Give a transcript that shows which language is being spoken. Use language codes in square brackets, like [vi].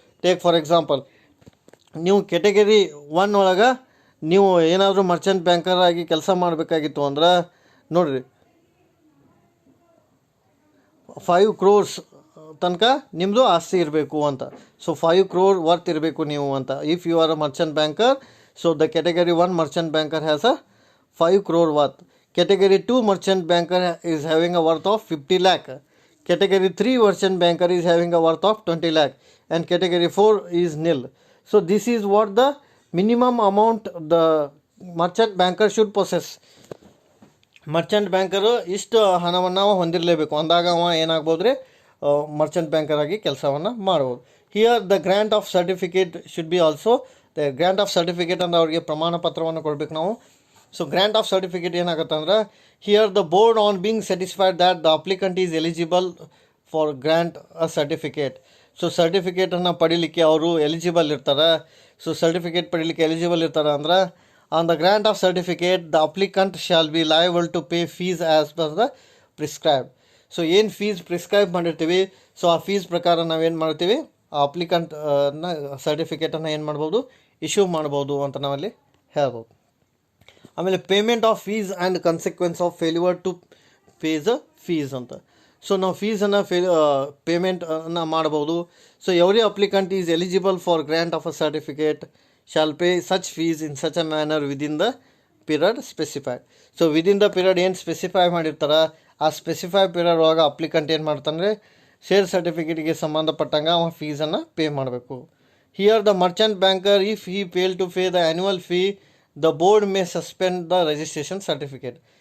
[en] take for example, [kn] ನೀವು category 1 ಒಳಗೆ ನೀವು ಏನಾದರೂ ಮರ್ಚೆಂಟ್ ಬ್ಯಾಂಕರ್ ಆಗಿ ಕೆಲಸ ಮಾಡಬೇಕಾಗಿತ್ತು ಅಂದ್ರೆ, ನೋಡಿರಿ, 5 crores ತನಕ ನಿಮ್ಮದು ಆಸ್ತಿ ಇರಬೇಕು ಅಂತ. ಸೊ 5 crore ವರ್ತ್ ಇರಬೇಕು ನೀವು ಅಂತ. [en] If you are a merchant banker, so the category 1 merchant banker has a 5 crore worth. Category 2 merchant banker is having a worth of 50 lakh. Category 3 merchant banker is having a worth of 20 lakh. And category 4 is nil. So this is what the minimum amount the merchant banker should possess. [kn] Merchant banker ಇಷ್ಟು ಹಣವನ್ನು ಹೊಂದಿರಲೇಬೇಕು ಅಂದಾಗ ಅವ ಏನಾಗ್ಬೋದು ರೀ, Merchant banker ಆಗಿ ಕೆಲಸವನ್ನು ಮಾಡ್ಬೋದು. [en] here the grant of certificate should be also the grant of certificate [kn] ಅಂದ್ರೆ ಅವ್ರಿಗೆ ಪ್ರಮಾಣ ಪತ್ರವನ್ನು ಕೊಡಬೇಕು ನಾವು. [en] so grant of certificate [kn] ಏನಾಗುತ್ತೆ ಅಂದ್ರೆ, [en] Here the board on being satisfied that the applicant is eligible for grant a certificate. [kn] So ಸರ್ಟಿಫಿಕೇಟನ್ನು ಪಡೀಲಿಕ್ಕೆ ಅವರು ಎಲಿಜಿಬಲ್ ಇರ್ತಾರೆ. ಸೊ ಸರ್ಟಿಫಿಕೇಟ್ ಪಡೀಲಿಕ್ಕೆ ಎಲಿಜಿಬಲ್ ಇರ್ತಾರೆ ಅಂದ್ರೆ, [en] on the grant of certificate the applicant shall be liable to pay fees as per the prescribed. [kn] So ಏನು fees prescribe ಮಾಡಿರ್ತೀವಿ, so ಆ ಫೀಸ್ ಪ್ರಕಾರ ನಾವೇನು ಮಾಡ್ತೀವಿ, ಆ ಅಪ್ಲಿಕಂಟ್ ಸರ್ಟಿಫಿಕೇಟನ್ನು ಏನು ಮಾಡ್ಬೋದು, ಇಶ್ಯೂ ಮಾಡ್ಬೋದು ಅಂತ ನಾವಲ್ಲಿ ಹೇಳ್ಬೋದು. [en] ಆಮೇಲೆ payment of fees and consequence of failure to pay the fees ಅಂತ. [kn] ಸೊ ನಾವು ಫೀಸನ್ನು ಪೇಮೆಂಟನ್ನು ಮಾಡ್ಬೋದು. [en] So every applicant is eligible for grant of a certificate shall pay such fees in such a manner within the period specified. [kn] So [en] within the period [kn] ಏನು specify ಮಾಡಿರ್ತಾರೆ ಆ specify period ಒಳಗೆ ಅಪ್ಲಿಕಂಟ್ ಏನು ಮಾಡ್ತಾನೆ, ಶೇರ್ ಸರ್ಟಿಫಿಕೇಟ್ಗೆ ಸಂಬಂಧಪಟ್ಟಂಗೆ ಅವ ಫೀಸನ್ನು ಪೇ ಮಾಡಬೇಕು. [en] Here the merchant banker if he fail to pay the annual fee the board may suspend the registration certificate.